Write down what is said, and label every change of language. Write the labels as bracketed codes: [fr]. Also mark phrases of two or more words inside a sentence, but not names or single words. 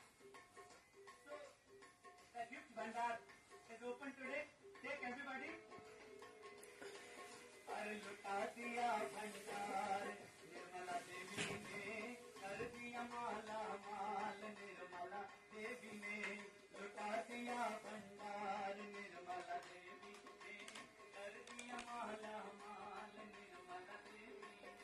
[en] So the gift bhandar is open today. Take everybody. [hi] हर लुटा दिया भंडार निर्मला देवी ने, कर दिया माला माल निर्मला देवी ने, लुटा दिया भंडार निर्मला देवी ने, कर दिया माला माल निर्मला देवी ने.